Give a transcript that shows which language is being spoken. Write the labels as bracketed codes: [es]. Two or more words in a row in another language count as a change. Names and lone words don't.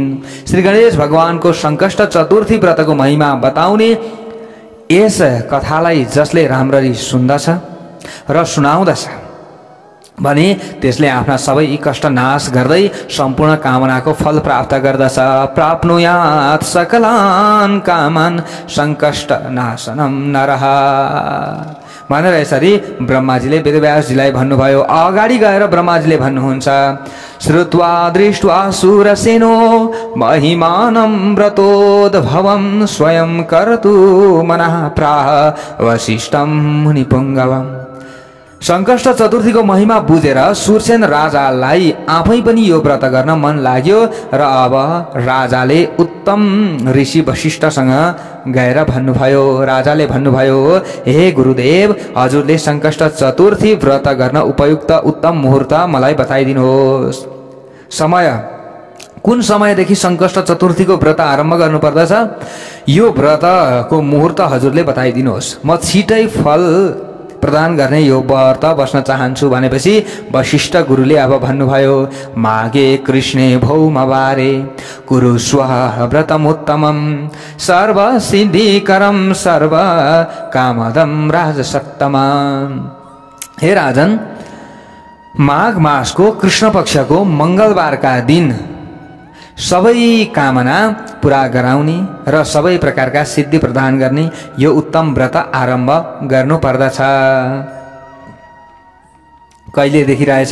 [ne] श्री गणेश भगवानको संकष्ट चतुर्थी व्रतको महिमा बताउने यस कथालाई जसले राम्ररी सुन्दछ र सुनाउँदछ भने त्यसले आफ्ना सबै कष्ट नाश गर्दै सम्पूर्ण कामनाको फल प्राप्त गर्दछ। [sa] प्राप्नुयात् सकलान् कामान् संकष्ट नाशनम नरः [ne] भनेर यसरी ब्रह्माजीले वेदव्यासजीलाई भन्नुभयो। अगाडि गएर ब्रह्माजीले भन्नुहुन्छ, [sa] श्रुत्वा दृष्ट्वा सुरसेनो महिमानं व्रतोद्भवं स्वयं कर्तु मनः प्राह वसिष्ठं मुनिपुङ्गवम्। [ne] संकष्ट चतुर्थीको महिमा बुझेर सुरसेन राजालाई आफै पनि यो व्रत गर्न मन लाग्यो र अब राजाले उत्तम ऋषि वशिष्ठसँग गएर भन्नुभयो। राजाले भन्नुभयो, हे गुरुदेव, हजुरले संकष्ट चतुर्थी व्रत गर्न उपयुक्त उत्तम मुहूर्त मलाई बताइदिनुहोस्। समय कुन समयदेखि संकष्ट चतुर्थीको व्रत आरम्भ गर्नुपर्दछ यो व्रतको मुहूर्त हजुरले बताइदिनुहोस्। म छिटै फल प्रदान गर्ने यो व्रत बस्न चाहन्छु भनेपछि वशिष्ठ गुरुले अब भन्नुभयो, [sa] मागे कृष्णे भौमवारे कुरु स्वः व्रतमुत्तमं सर्व सिद्धिकरं सर्व कामदं राजसत्तमं। [ne] हे राजन, माघ मासको कृष्ण पक्षको मंगलबारका दिन सबै कामना पूरा गराउने र सबै प्रकारका सिद्धि प्रदान गर्ने यो उत्तम व्रत आरम्भ गर्नु पर्दछ। कहिलेदेखि रहेछ?